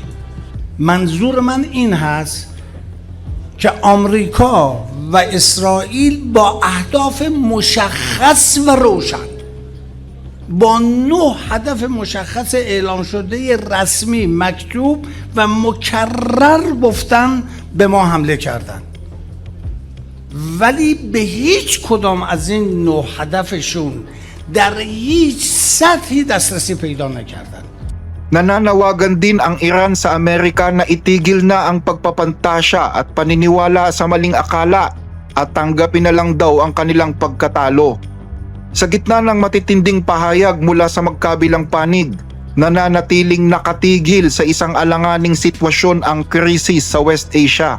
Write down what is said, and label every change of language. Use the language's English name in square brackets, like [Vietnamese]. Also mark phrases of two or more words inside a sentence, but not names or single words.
[Persian] منظور من این هست که آمریکا و اسرائیل با اهداف مشخص و روشن با 9 هدف مشخص اعلام شده رسمی مکتوب و مکرر گفتن به ما حمله کردن، ولی به هیچ کدام از این 9 هدفشون در هیچ سطحی دسترسی پیدا نکردن. [Filipino] Nananawagan din ang Iran sa Amerika na itigil na ang pagpapantasya at paniniwala sa maling akala at tanggapin na lang daw ang kanilang pagkatalo. Sa gitna ng matitinding pahayag mula sa magkabilang panig, nananatiling nakatigil sa isang alanganing sitwasyon ang krisis sa West Asia.